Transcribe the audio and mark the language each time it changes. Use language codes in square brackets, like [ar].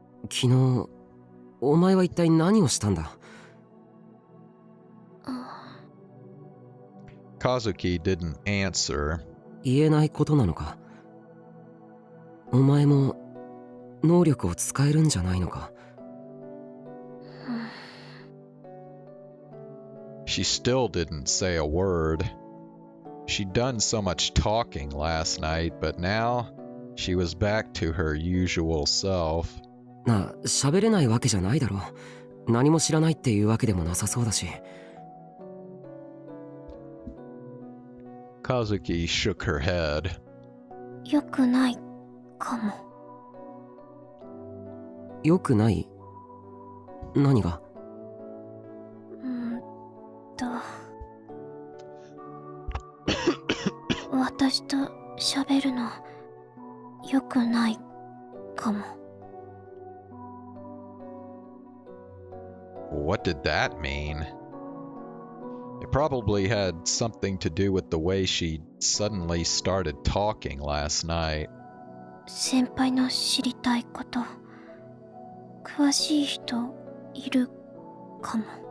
[ja] 昨日、お前は一体何をしたんだ？ [en] Kazuki didn't answer. [ja] 言えないことなのか？お前も能力を使えるんじゃないのか？ [en] She still didn't say a word. She'd done so much talking last night, but now she was back to her usual self. [ja] なあ、喋れないわけじゃないだろう。何も知らないっていうわけでもなさそうだし。 [en] Kazuki shook her head. [ja] よくないかも。よくない？何が？私と喋るのよくないかも。 [en] What did that mean? It probably had something to do with the way she suddenly started talking last night. [ja] 先輩の知りたいこと、詳しい人いるかも。